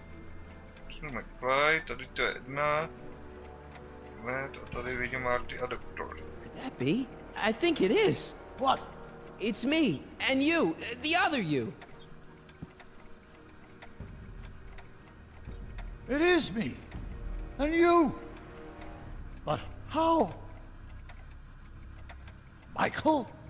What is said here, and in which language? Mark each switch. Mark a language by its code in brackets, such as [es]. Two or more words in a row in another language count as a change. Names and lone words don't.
[cs] McFly, tady to je Edna. A tady vidím Marty a doktor. [en] Could that be? I think it is. What? It's me, and you, the other you. It is me, and you. But how? Michael?